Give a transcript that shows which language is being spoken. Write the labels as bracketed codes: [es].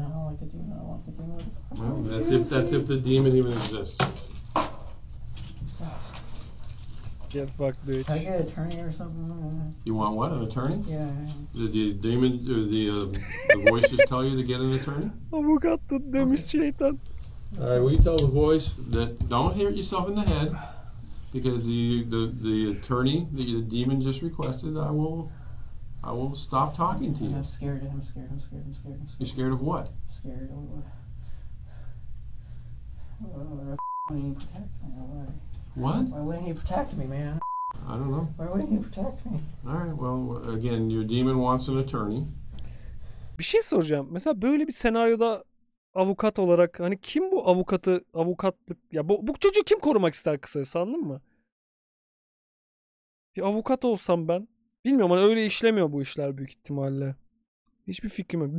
[en] I don't like the demon. I don't like the demon. Well, that's if the demon even exists. Get fucked, bitch. Can I get an attorney or something? You want what? An attorney? Yeah. Did the demon, the voices tell you to get an attorney? [tr] Avukat tut demiş şeytan. [en] All right, we tell the voice that don't hit yourself in the head because the attorney, the demon just requested. I will stop talking to you. I'm scared. You're scared of what? Scared of what? Why wouldn't he protect me? What? Why wouldn't he protect me, man? I don't know. Why wouldn't you protect me? All right, well, again, your demon wants an attorney. [tr] Bir şey soracağım. Mesela böyle bir senaryoda avukat olarak hani kim bu avukatlık ya bu çocuğu kim korumak ister kısacası, anladın mı? Bir avukat olsam ben bilmiyorum, hani öyle işlemiyor bu işler büyük ihtimalle. Hiçbir fikrim yok.